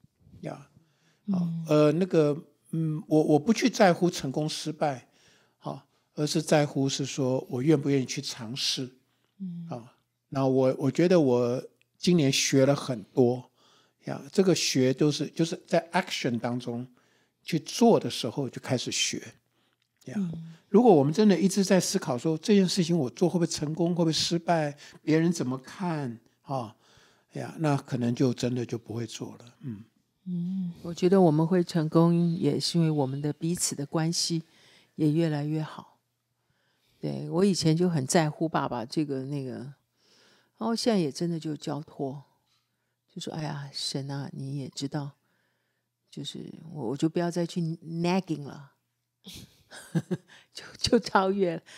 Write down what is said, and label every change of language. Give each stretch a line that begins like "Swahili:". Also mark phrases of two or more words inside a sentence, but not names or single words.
Chinese: 我不去在乎成功失敗而是在乎是說我願不願意去嘗試那我覺得我今年學了很多這個學就是在 action 當中去做的時候就開始學如果我們真的一直在思考說這件事情我做會不會成功，會不會失敗，別人怎麼看那可能就真的就不會做了我覺得我們會成功也是因為我們的彼此的關係也越來越好。對，我以前就很在乎爸爸這個那個，然後現在也真的就交託，就說哎呀神啊，你也知道，就是我就不要再去 nagging 了就超越了。